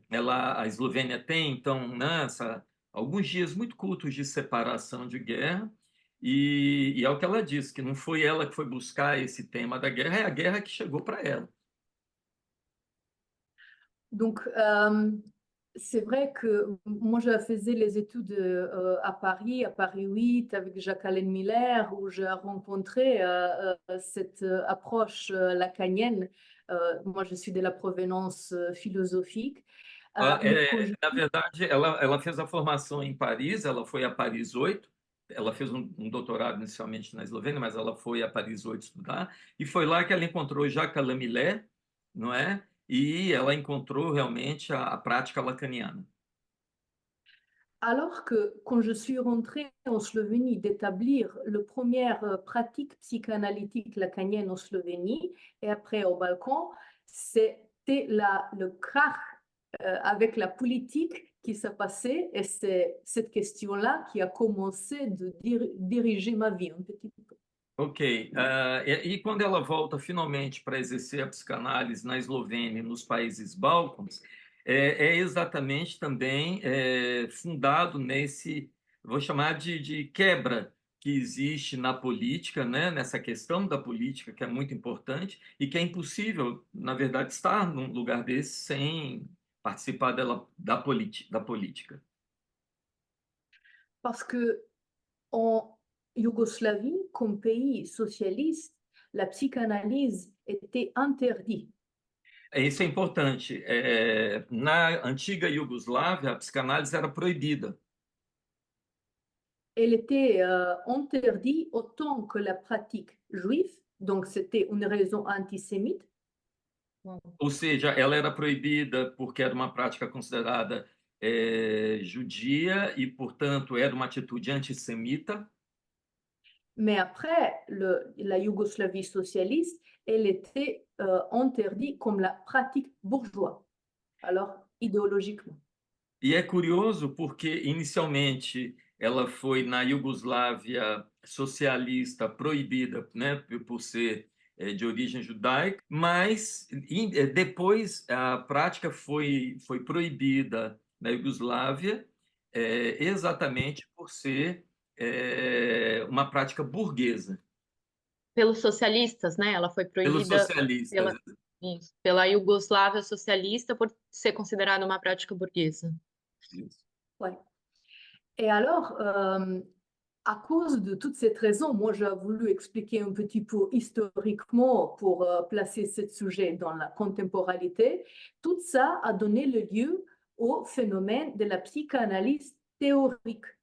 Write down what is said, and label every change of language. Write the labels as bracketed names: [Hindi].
[Portuguese] a Eslovênia tem, então, né, alguns dias muito curtos de separação de guerra, e é o que ela disse, que não foi ela que foi buscar esse tema da guerra, é a guerra que chegou para ela. [French] Donc, c'est vrai que moi, je faisais les études à Paris 8, avec Jacques-Alain Miller, où j'ai rencontré cette approche lacanienne. Moi, je suis de la provenance philosophique. Mais quand je... [Portuguese] Na verdade, ela fez a formação em Paris, ela foi a Paris 8, ela fez um doutorado inicialmente na Eslovênia, mas ela foi a Paris 8 estudar, e foi lá que ela encontrou Jacques Alain Miller, não é? E ela encontrou realmente a prática lacaniana. [French] Alors que quand je suis rentrée en Slovénie d'établir la première pratique psychanalytique lacanienne en Slovénie et après au Balkan, c'était le krach avec la politique qui s'est passé et c'est cette question-là qui a commencé de diriger ma vie un petit peu. Ok. [Portuguese] E quando ela volta finalmente para exercer a psicanálise na Eslovênia e nos países bálcanos, é exatamente também fundado nesse, vou chamar de quebra que existe na política, né? Nessa questão da política, que é muito importante e que é impossível, na verdade, estar num lugar desse sem participar da política. [French] Parce que en Yougoslavie, comme pays socialiste, la psychanalyse était interdite. [Portuguese] Isso é importante. Na antiga Iugoslávia, a psicanálise era proibida. [French] Elle était interdite autant que la pratique juive, donc c'était une raison antisémite. [Portuguese] Ou seja, ela era proibida porque era uma prática considerada judia e, portanto, era uma atitude antissemita. [French] Mais après, la Yougoslavie socialiste, elle était interdite comme la pratique bourgeoise, alors idéologiquement. [Portuguese] E é curioso porque, inicialmente, ela foi na Iugoslávia socialista proibida, né, por ser de origem judaica, mas depois a prática foi proibida na Iugoslávia exatamente por ser uma prática burguesa. Pelos socialistas, né? Ela foi Pelos proibida socialistas. pela Iugoslávia socialista por ser considerada uma prática burguesa. [French] Ouais. Et alors, à cause de toutes ces raisons, moi j'ai voulu expliquer un petit peu historiquement pour placer ce sujet dans la contemporanité. Tout ça a donné le lieu au phénomène de la psychanalyse théorique.